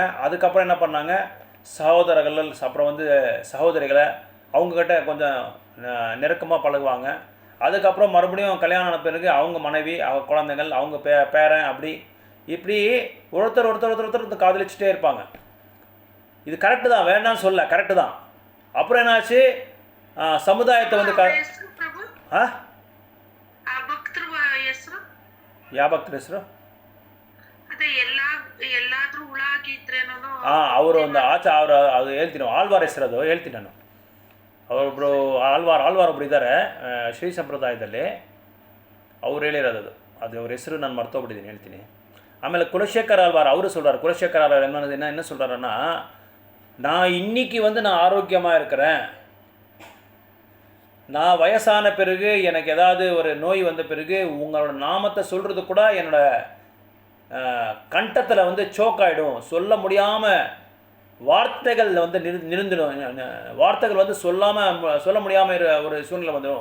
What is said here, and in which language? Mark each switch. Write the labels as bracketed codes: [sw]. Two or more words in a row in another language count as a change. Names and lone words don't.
[ta] அதுக்கப்புறம் என்ன பண்ணாங்க, சகோதரர்கள் அப்புறம் வந்து சகோதரிகளை அவங்கக்கிட்ட கொஞ்சம் நெருக்கமாக பழகுவாங்க. அதுக்கப்புறம் மறுபடியும் கல்யாணம் ஆன பிறகு அவங்க மனைவி, அவங்க குழந்தைகள், அவங்க பேரன், இப்படி ஒருத்தர் காதலிச்சுட்டே இருப்பாங்க. இது கரெக்டு தான், வேண்டாம்னு சொல்ல, கரெக்டு தான். அப்புறம் என்னாச்சு, சமுதாயத்தை வந்து [kn] ಯಾವ ಭಕ್ತರ ಹೆಸರು? ಅವರು ಒಂದು ಅವರು ಅದು ಹೇಳ್ತೀನಿ, ಆಳ್ವಾರ್ ಹೆಸರು ಅದು ಹೇಳ್ತೀನಿ ನಾನು. ಅವರೊಬ್ಬರು ಆಳ್ವಾರ್ ಒಬ್ರು ಇದ್ದಾರೆ ಶ್ರೀ ಸಂಪ್ರದಾಯದಲ್ಲಿ, ಅವ್ರು ಹೇಳಿರೋದು ಅದು ಅವ್ರ ಹೆಸರು ನಾನು ಮರ್ತೋಗ್ಬಿಟ್ಟಿದ್ದೀನಿ, ಹೇಳ್ತೀನಿ. [ta] ಆಮೇಲೆ குலசேகர் ஆழ்வார் ಅವರು சொல்கிறார். குலசேகர் ஆழ்வார் என்ன சொல்கிறாருன்னா, நான் இன்னைக்கு வந்து நான் ஆரோக்கியமாக இருக்கிறேன், நான் வயசான பிறகு எனக்கு ஏதாவது ஒரு நோய் வந்த பிறகு உங்களோட நாமத்தை சொல்கிறது கூட என்னோட கண்டத்தில் வந்து சோக் ஆகிடும், சொல்ல முடியாமல் வார்த்தைகள் வந்து நிறுந்துடும், வார்த்தைகள் வந்து சொல்ல முடியாமல் ஒரு சூழ்நிலை வந்துடும்.